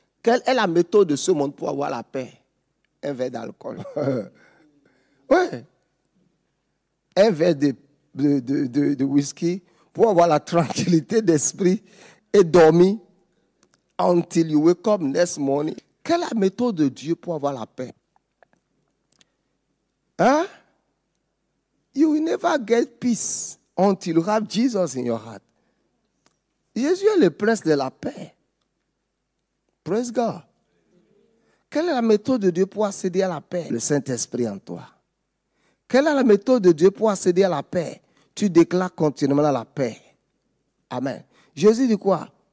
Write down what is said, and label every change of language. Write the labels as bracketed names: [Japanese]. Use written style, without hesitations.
[French] Quelle est la méthode de ce monde pour avoir la paix? Un verre d'alcool. Oui. Un verre de whisky pour avoir la tranquillité d'esprit et dormir [English] until you wake up next morning. [French] Quelle est la méthode de Dieu pour avoir la paix? Hein? [English] You will never get peace until you have Jesus in your heart. [French] Jésus est le prince de la paix. [English] Praise God. [French] Quelle est la méthode de Dieu pour accéder à la paix? Le Saint-Esprit en toi. Quelle est la méthode de Dieu pour accéder à la paix? Tu déclares continuellement la paix. Amen. Jésus dit quoi?